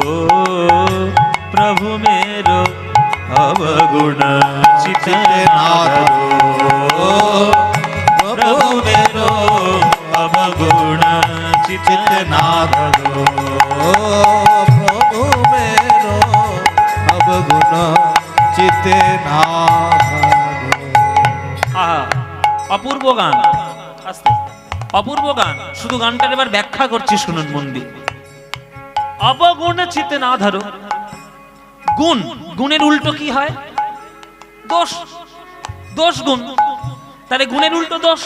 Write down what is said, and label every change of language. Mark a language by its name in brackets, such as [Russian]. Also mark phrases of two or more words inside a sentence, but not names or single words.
[Braj] प्रभु मेरो अवगुण चित ना धरो। प्रभु मेरो अवगुण चित ना धरो। प्रभु मेरो अवगुण चित ना धरो। [Bangla] আহা, অপূর্ব গান, আস্তে অপূর্ব গান। শুধু গানটার এবার ব্যাখ্যা করছি, শুনুন মন দিয়ে। অবগুণ চিতে না ধরো। গুণ, গুণের উল্টো কি হয়? দোষ, দোষ গুণ। তাহলে গুণের উল্টো দোষ।